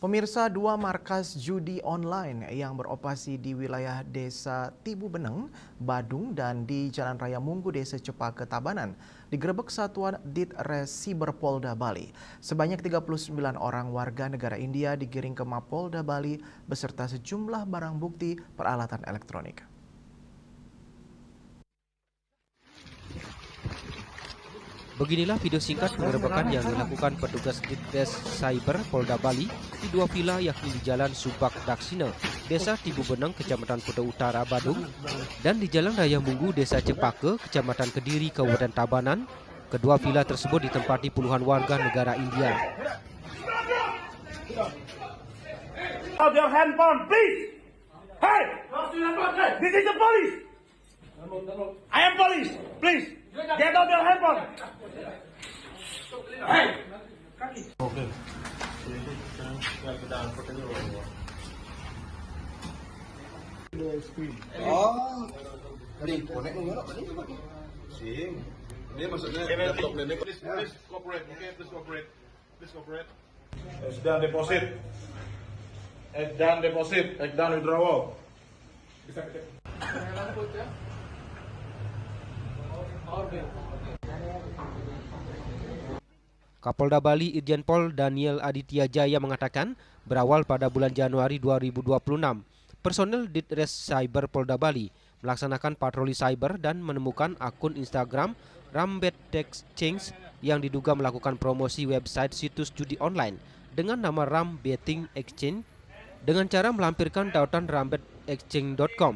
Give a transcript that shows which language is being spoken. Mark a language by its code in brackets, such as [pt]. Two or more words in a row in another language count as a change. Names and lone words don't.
[id] Pemirsa, dua markas judi online yang beroperasi di wilayah Desa Tibu Beneng, Badung dan di Jalan Raya Munggu, Desa Cepaka, Tabanan digerebek Satuan Ditres Siber Polda Bali. Sebanyak 39 orang warga negara India digiring ke Mapolda Bali beserta sejumlah barang bukti peralatan elektronik. Beginilah video singkat penggerebekan yang dilakukan petugas Ditres Cyber Polda Bali di dua vila yakni di Jalan Subak Daksina, Desa Tibu Beneng, Kecamatan Kuta Utara, Badung, dan di Jalan Raya Munggu, Desa Cepaka, Kecamatan Kediri, Kabupaten Tabanan. Kedua vila tersebut ditempati puluhan warga negara India. [en] Out your handphone, please. Hey, this is the police. I am police. Please, get out your handphone. Hey. Okay. [id] Oh, tadi konek nggak tadi? Sing. Dia maksudnya laptop nenek. [en] Please cooperate. Okay, please cooperate. Please cooperate. Done deposit. Done deposit. Done withdrawal. [id] Bisa kita. Kapolda Bali Irjen Pol Daniel Aditya Jaya mengatakan berawal pada bulan Januari 2026, personel Ditres Cyber Polda Bali melaksanakan patroli cyber dan menemukan akun Instagram Rambet Exchange yang diduga melakukan promosi website situs judi online dengan nama Ram Betting Exchange dengan cara melampirkan tautan rambetexchange.com.